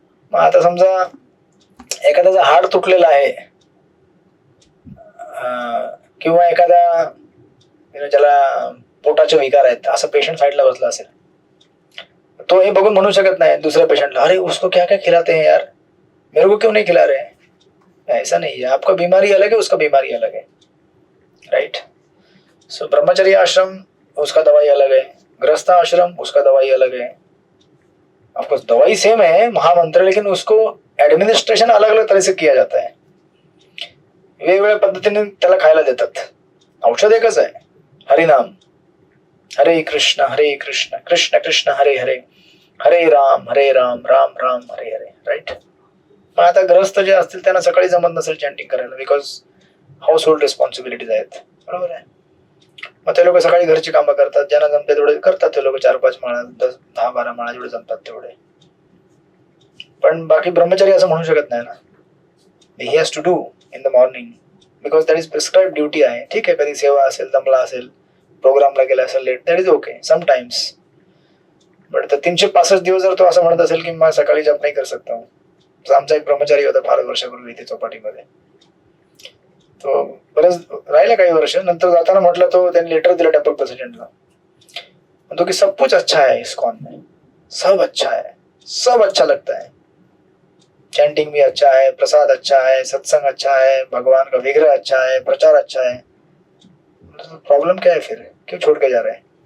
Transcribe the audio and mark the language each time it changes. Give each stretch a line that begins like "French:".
Marathi: मग आता समजा एखाद्याचं हाड तुटलेलं आहे किंवा एखादा ज्याला पोटाचे विकार आहेत असं पेशंट साईडला बसला असेल, तो हे बघून म्हणू शकत नाही दुसऱ्या पेशंटला,
Hindi: अरे उसको क्या क्या खिलाते हैं यार, मेरे को क्यों नहीं खिला रहे? ऐसा नहीं है, आपका बीमारी अलग है, उसका बीमारी अलग है. राइट. सो ब्रह्मचर्य आश्रम उसका दवाई अलग है, गृहस्थ आश्रम उसका दवाई अलग है. ऑफकोर्स दवाई सेम है महामंत्र, लेकिन उसको एडमिनिस्ट्रेशन अलग अलग तरह से किया जाता है.
Marathi: वेगवेगळ्या पद्धतीने त्याला खायला देतात. औषध एकच आहे, हरिनाम, हरे कृष्ण कृष्ण कृष्ण हरे हरे, हरे राम राम राम हरे हरे. राईट. मग आता ग्रस्त जे असतील त्यांना सकाळी जमत नसेल चॅन्टिंग करायला,
English: because household responsibilities
Marathi: आहेत, बरोबर आहे. मग ते लोक सकाळी घरची कामं करतात, ज्यांना जमते तेवढे करतात ते लोक, 4-5 माळा 10-12 माळा जेवढे जमतात तेवढे. पण बाकी ब्रह्मचारी असं म्हणू शकत नाही ना,
English: he has to do in the morning because that is prescribe duty
Marathi: आहे. ठीक आहे, कधी सेवा असेल, दमला असेल, प्रोग्रामला गेला असेल late,
English: That is okay sometimes.
Marathi: But 365 दिवस जर तो असं म्हणत असेल की मैं सकाळी जप नाही करू शकता. आमचा एक ब्रह्मचारी होता फार वर्षापूर्वी इथे चौपाटीमध्ये, तो बरेच राहिला काही वर्ष, नंतर जाताना म्हटलं, तो त्यांनी लेटर दिलं टेम्पल प्रेसिडेंटला, म्हणतो की
Hindi: सब कुछ अच्छा है इस्कॉन में, सब अच्छा है, सब अच्छा लगता है, चैंटिंग भी अच्छा है, प्रसाद अच्छा है, सत्संग अच्छा है, भगवान का विग्रह अच्छा है, प्रचार अच्छा है, प्रॉब्लम क्या है फिर, क्यों छोड़ के जा रहे हैं?